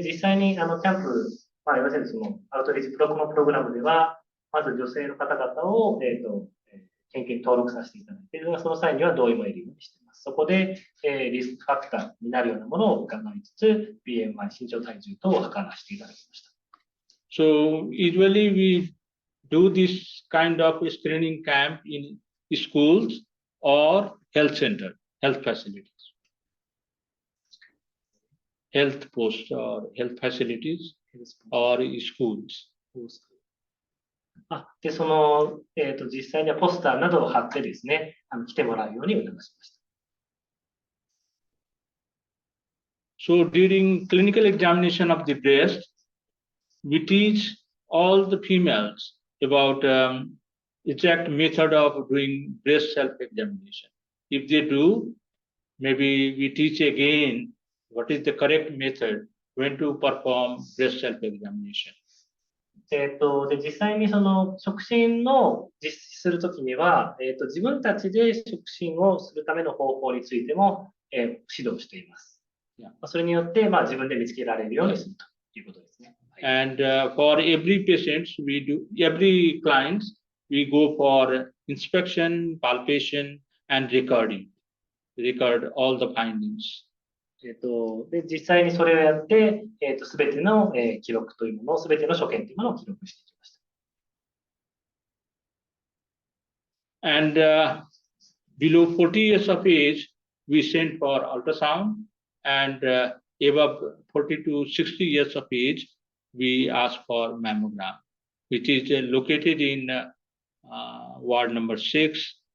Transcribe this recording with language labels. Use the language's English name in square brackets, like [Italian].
[Japanese] で、実際に、キャンプ、まあ、要するにその、アウトリーチこのプログラムでは、まず女性の方々を、研究に登録させていただいて、その際には同意も得るようにしています。そこで、リスクファクターになるようなものを伺いつつ、BMI、身長体重等を測らせていただきました。 [English] So usually we do this kind of screening camp in schools or health center, health facilities. Health posts or health facilities or schools. [Japanese] で、その、実際にはポスターなどを貼ってですね、来てもらうように促しました。 [English] So during clinical examination of the breast, we teach all the females about exact method of doing breast self-examination. If they do, maybe we teach again what is the correct method when to perform breast self-examination. [Japanese] で、実際にその触診の実施するときには、自分たちで触診をするための方法についても、指導しています。それによって、まあ、自分で見つけられるようにするということですね。 [English] And for every patient, every client, we go for inspection, palpation, and recording. Record all the findings. [Japanese] で、実際にそれをやって、すべての、記録というものを、すべての所見というものを記録していきました。 [English] And below 40 years of age, we send for ultrasound, and above 40 to 60 years of age, we ask for mammogram, which is located in ward number 6.